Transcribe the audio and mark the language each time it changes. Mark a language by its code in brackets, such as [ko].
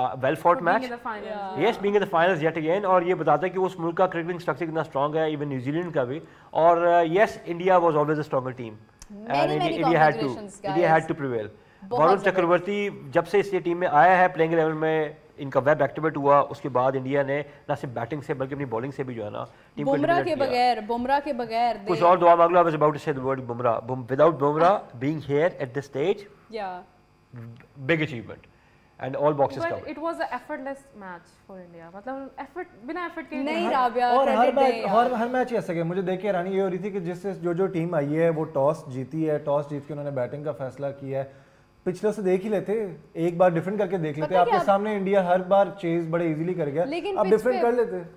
[en] well fought match, yes being in the finals yet again, [ur] اور یہ بتاتا ہے کہ اس ملک کا کرکٹنگ اسٹرکچر کتنا اسٹرانگ ہے, ایون نیوزی لینڈ کا بھی. [en] اور yes India was always a stronger team and India had to prevail. [ur] ورن چکرورتی جب سے اس ٹیم میں آیا ہے پلینگ 11 میں, ان کا ویب ایکٹیویٹ ہوا, اس کے بعد انڈیا نے نہ صرف بیٹنگ سے بلکہ اپنی بالنگ سے بھی جو ہے نا ٹیم کو بمراہ کے بغیر کچھ اور دعا مانگ لو. [en] I was about to say the word Bumrah. Without Bumrah being here at this stage, big achievement. And all boxes covered. But it was an effortless match for India. [ur] مطلب effort بنا effort کے نہیں رابعہ, اور ہر match ایسا کہ مجھے دیکھ کے حیرانی یہ ہو رہی تھی کہ جس سے جو ٹیم آئی ہے وہ ٹاس جیتی ہے, ٹاس جیت کے انہوں نے بیٹنگ کا فیصلہ کیا ہے. پچھلے سے دیکھ ہی لیتے, ایک بار ڈیفرنٹ کر کے دیکھ لیتے. آپ کے سامنے انڈیا ہر بار چیز بڑے ایزیلی کر گیا, اب ڈیفرنٹ کر لیتے.